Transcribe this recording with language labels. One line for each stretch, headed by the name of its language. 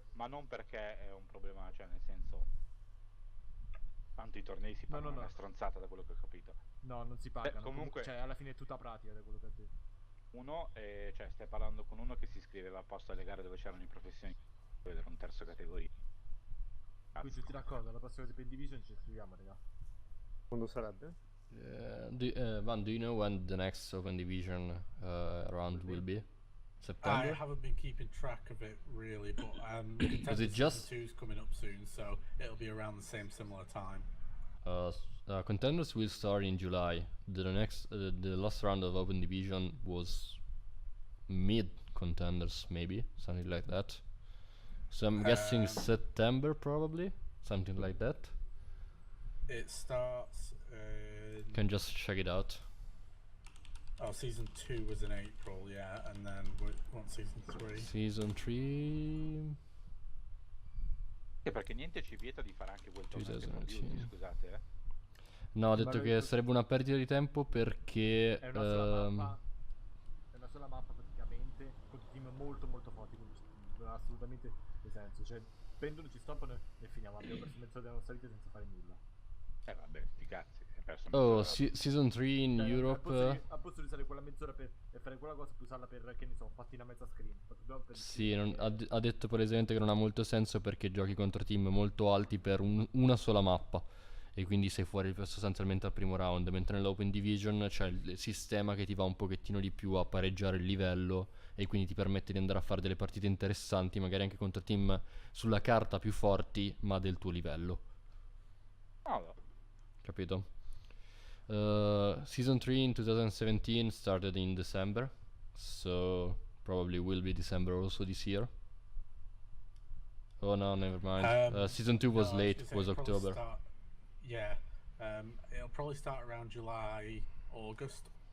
Italian: Ma non perché è un problema, cioè nel senso, tanto i tornei si pagano una stronzata, da quello che ho capito. No, non si pagano. Comunque, cioè alla fine è tutta pratica, da quello che ha detto. Cioè stai parlando con uno che si iscriveva apposta alle gare dove c'erano i professionisti, vedere un terzo categoria. Quindi tutti d'accordo, alla prossima Open Division ci iscriviamo, raga. Quando sarebbe?
English: Van, do you know when the next Open Division round will be? September? I haven't been keeping track of it really, but Is it just 2's coming up soon, so it'll be around the similar time. Contenders will start in July. The last round of Open Division was mid Contenders, maybe something like that. So I'm guessing September, probably something like that. It starts. Can just check it out. Oh, season 2 was in April, yeah, and then what's season 3? Season 3.
Italian: Perché niente ci vieta di fare anche quel torneo che non beauty, scusate. No, ho detto che sarebbe una perdita di tempo perché è una sola mappa praticamente, con team molto forti, quindi non ha assolutamente senso. Cioè, prendono, ci stoppano e finiamo. Abbiamo perso mezzo della nostra vita senza fare nulla. Vabbè, sti cazzi.
English: Season 3 in Europe.
Italian: A posto di usare quella mezz'ora per fare quella cosa, più usarla per, che ne so, fatti una mezza screen. Sì, ha detto palesemente che non ha molto senso perché giochi contro team molto alti per una sola mappa e quindi sei fuori sostanzialmente al primo round, mentre nell'Open Division c'è il sistema che ti va un pochettino di più a pareggiare il livello e quindi ti permette di andare a fare delle partite interessanti, magari anche contro team sulla carta più forti ma del tuo livello. Capito?
English: Season 3 in 2017 started in December, so probably will be December also this year. Oh no, never mind. Season 2 was late, was October. It'll probably start around July, August.